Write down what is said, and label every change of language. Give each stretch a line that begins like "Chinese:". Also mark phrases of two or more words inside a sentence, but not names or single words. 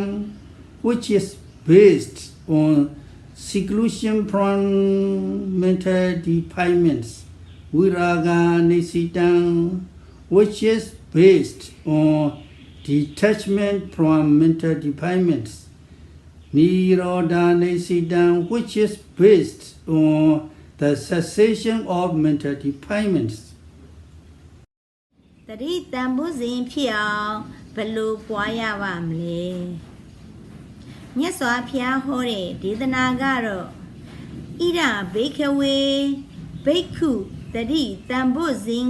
English: which is based on seclusion from mental defilements,
Pali: Viraga nesidam,
English: which is based on detachment from mental defilements,
Pali: Nirodha nesidam,
English: which is based on the cessation of mental defilements.
Burmese: တတိတံဘုဇင်ဖြစ်အောင်ဘယ်လိုပွားရပါမလဲမြတ်စွာဘုရားဟောတဲ့ဒေသနာကတော့
Pali: ဣဒဘိက္ခဝေဘိက္ခုတတိတံဘုဇင်